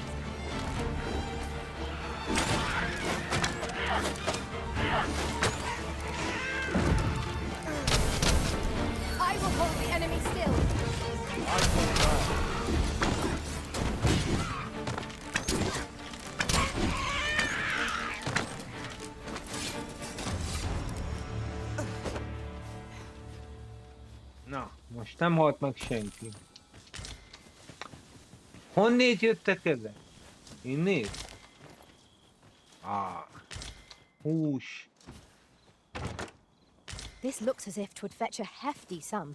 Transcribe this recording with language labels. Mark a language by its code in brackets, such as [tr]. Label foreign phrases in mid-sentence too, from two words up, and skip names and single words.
[en] I will hold the enemy still. I call that. [hu] Na, most nem halt meg senki. Honnét jöttek ezek? Innét? Hús. [en] This looks as if 'twould fetch a hefty sum.